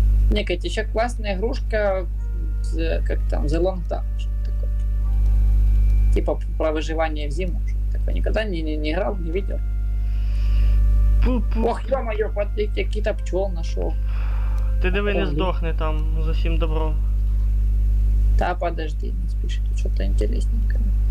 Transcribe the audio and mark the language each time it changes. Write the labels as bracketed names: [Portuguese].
[Russian] Не, Катя, еще классная игрушка, как там, The Long Dark, что такое. Типа про выживание в зиму. Что такой никогда не играл, не видел. Пу-пу. Ох, ё-моё, какие-то пчел нашел. [Ukrainian] Ти диви, не здохне там з усім добром. [Russian] Да, подожди, не спеши, тут что-то интересненькое.